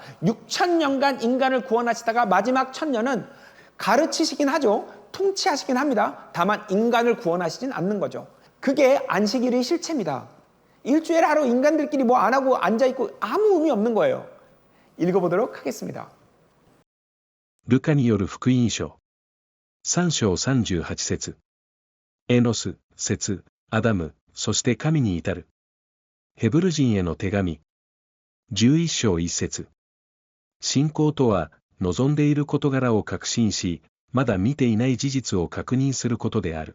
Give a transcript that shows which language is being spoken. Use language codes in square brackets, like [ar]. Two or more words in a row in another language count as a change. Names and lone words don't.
[ko] 6,000년간 인간을 구원하시다가 마지막 1,000년은 가르치시긴 하죠. 통치하시긴 합니다. 다만 인간을 구원하시진 않는 거죠. 그게 안식일의 실체입니다. 일주일에 하루 인간들끼리 뭐 안 하고 앉아있고 아무 의미 없는 거예요. 읽어보도록 하겠습니다. [ja] ルカによる福音書。3章38節。エノス、セツ、アダム、そして神に至る。ヘブル人への手紙。11章1節。信仰とは、望んでいる事柄を確信し、まだ見ていない事実を確認することである。